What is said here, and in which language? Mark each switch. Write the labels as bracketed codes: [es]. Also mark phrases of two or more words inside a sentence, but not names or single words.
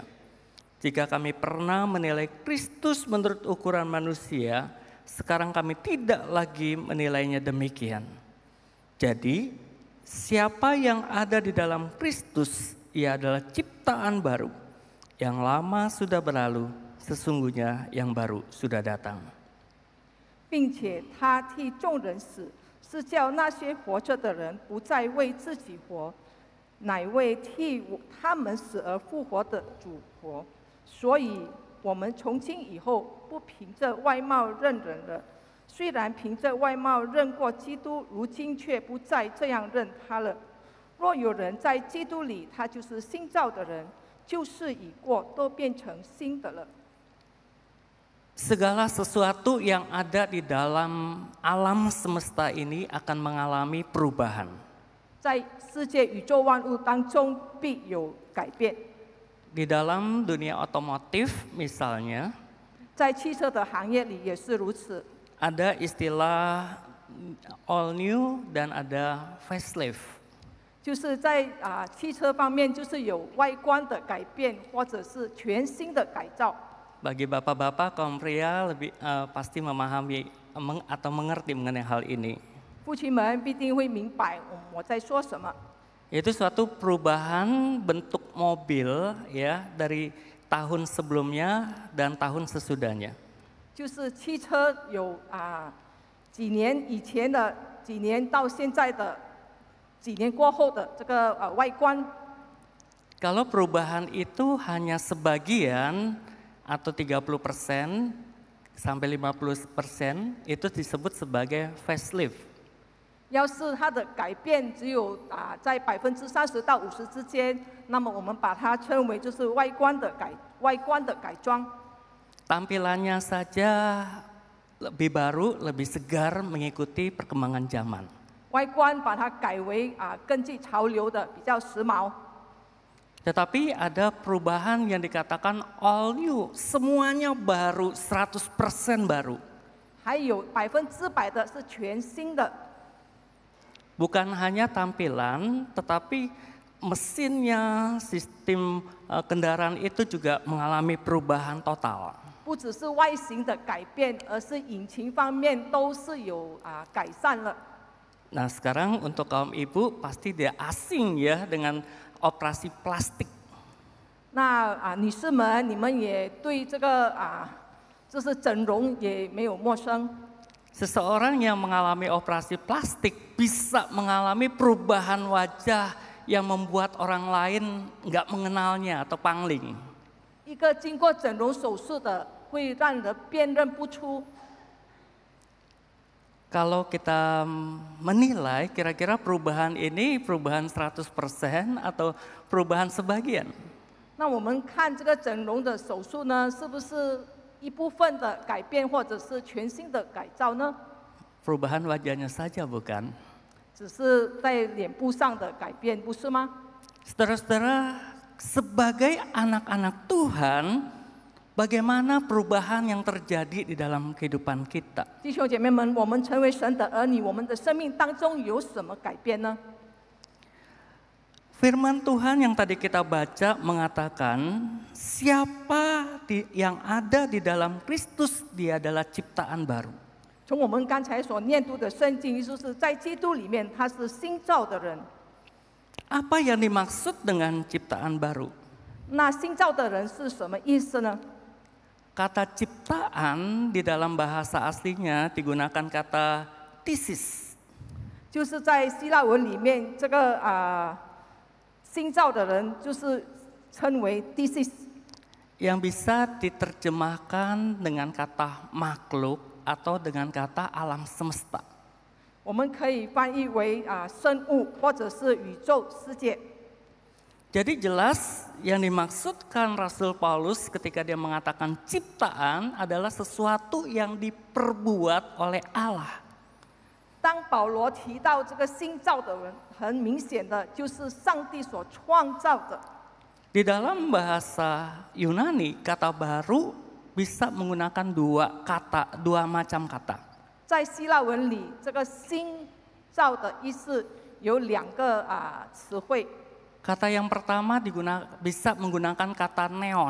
[id] Jika kami pernah menilai Kristus menurut ukuran manusia, sekarang kami tidak lagi menilainya demikian. Jadi, siapa yang ada di dalam Kristus, ia adalah ciptaan baru. Yang lama sudah berlalu, sesungguhnya yang baru sudah datang. [zh] 并且他替众人死，是叫那些活着的人不再为自己活，乃为替他们死而复活的主活。所以，我们从今以后不凭着外貌认人了。虽然凭着外貌认过基督，如今却不再这样认他了。若有人在基督里，他就是新造的人，旧事已过，都变成新的了。 [id] Segala sesuatu yang ada di dalam alam semesta ini akan mengalami perubahan. [zh] 在世界宇宙万物当中必有改变。 [id] Di dalam dunia otomotif misalnya, [zh] 在汽车的行业里也是如此。 [id] ada istilah [en] all new [id] dan ada facelift. [zh] 就是在汽车方面，就是有外观的改变，或者是全新的改造。 [id] Bagi bapak-bapak kaum pria lebih pasti memahami atau mengerti mengenai hal ini. [zh] 父亲们必定会明白我在说什么。 [id] Itu suatu perubahan bentuk mobil ya dari tahun sebelumnya dan tahun sesudahnya. [zh] 就是汽车有几年以前的，几年到现在的，几年过后的这个外观。 [id] Kalau perubahan itu hanya sebagian atau 30% sampai 50%, itu disebut sebagai facelift. [zh] 要是它的改变只有在30%到50%之间，那么我们把它称为就是外观的改装。 [id] Tampilannya saja lebih baru, lebih segar mengikuti perkembangan zaman. [zh] 外观把它改为根据潮流的，比较时髦。 [id] Tetapi ada perubahan yang dikatakan [en] all new, [id] semuanya baru, 100% baru. [zh] 还有100%的是全新的。 [id] Bukan hanya tampilan, tetapi mesinnya, sistem kendaraan itu juga mengalami perubahan total. [zh] 不只是外形的改变，而是引擎方面都是有改善了。 [id] Nah sekarang untuk kaum ibu pasti dia asing ya dengan operasi plastik. [zh] 那女士们，你们也对这个就是整容也没有陌生。 [id] Seseorang yang mengalami operasi plastik bisa mengalami perubahan wajah yang membuat orang lain nggak mengenalnya atau pangling. [zh] 一个经过整容手术的，会让人辨认不出。 [id] Kalau kita menilai kira-kira perubahan ini perubahan 100% atau perubahan sebagian. [zh] 那我们看这个整容的手术呢，是不是一部分的改变，或者是全新的改造呢？ [id] Perubahan wajahnya saja bukan? [zh] 只是在脸部上的改变，不是吗？ [id] Saudara-saudara, sebagai anak-anak Tuhan, bagaimana perubahan yang terjadi di dalam kehidupan kita? [zh] 弟兄姐妹们，我们成为神的儿女，我们的生命当中有什么改变呢？ [id] Firman Tuhan yang tadi kita baca mengatakan, siapa yang ada di dalam Kristus, dia adalah ciptaan baru. [zh] 从我们刚才所念读的圣经，就是在基督里面，他是新造的人。 [id] Apa yang dimaksud dengan ciptaan baru? [zh] 那新造的人是什么意思呢？ [id] Kata ciptaan di dalam bahasa aslinya digunakan kata thesis. [zh] 就是在希腊文里面，这个新造的人就是称为 thesis， [id] yang bisa diterjemahkan dengan kata makhluk atau dengan kata alam semesta. [zh] 我们可以翻译为生物或者是宇宙世界。 [id] Jadi jelas yang dimaksudkan Rasul Paulus ketika dia mengatakan ciptaan adalah sesuatu yang diperbuat oleh Allah. [zh] 当保罗提到这个新造的人，很明显的就是上帝所创造的。 [id] Di dalam bahasa Yunani, kata baru bisa menggunakan dua macam kata. [zh] 在希腊文里，这个新造的意思有两个词汇。 [id] Kata yang pertama bisa menggunakan kata neos.